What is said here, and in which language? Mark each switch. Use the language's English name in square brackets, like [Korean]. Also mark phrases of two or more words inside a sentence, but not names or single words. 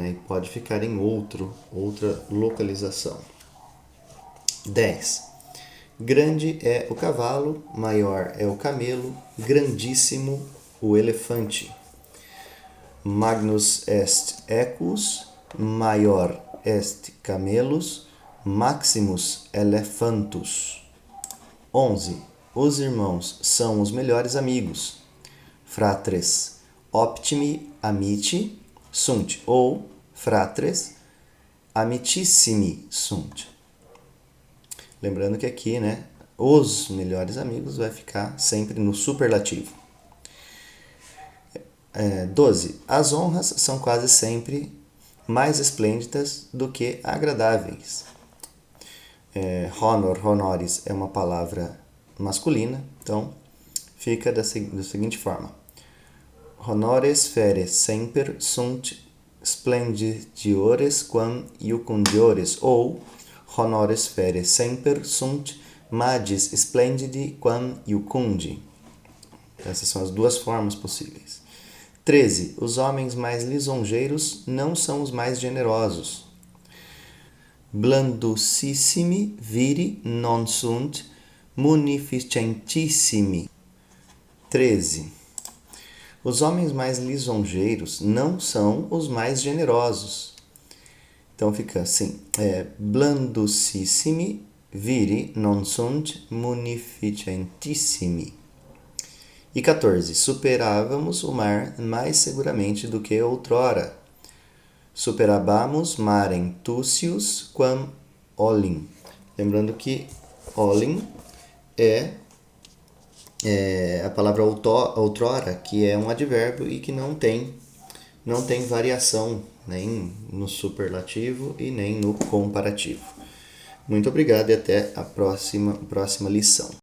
[Portuguese] E pode ficar em outra localização. 10. Grande é o cavalo, maior é o camelo, grandíssimo o elefante. [Latin] Magnus est equus, maior est camelus, maximus elephantus. [Portuguese] 11. Os irmãos são os melhores amigos. [Latin] Fratres optimi amici sunt, ou fratres amitissimi sunt. [Portuguese] Lembrando que aqui, né, os melhores amigos vai ficar sempre no superlativo. 12. As honras são quase sempre mais esplêndidas do que agradáveis. [Latin] Honor, honoris [Portuguese] é uma palavra masculina, então fica da seguinte forma. [Latin] Honores fere semper sunt splendidiores quam iucundiores, ou honores fere semper sunt magis splendidi quam iucundi. [Portuguese] Essas são as 2 formas possíveis. 13. Os homens mais lisonjeiros não são os mais generosos. [Latin] Blandusissimi viri non sunt munificentissimi. [Portuguese] 13. Os homens mais lisonjeiros não são os mais generosos. Então fica assim, [Latin] blandusissimi viri non sunt munificentissimi. [Portuguese] E 14. Superávamos o mar mais seguramente do que outrora. [Latin] Superabamus marem tucius quam olim. [Portuguese] Lembrando que olim é a palavra outrora, que é um advérbio e que não tem variação nem no superlativo e nem no comparativo. Muito obrigado e até a próxima lição.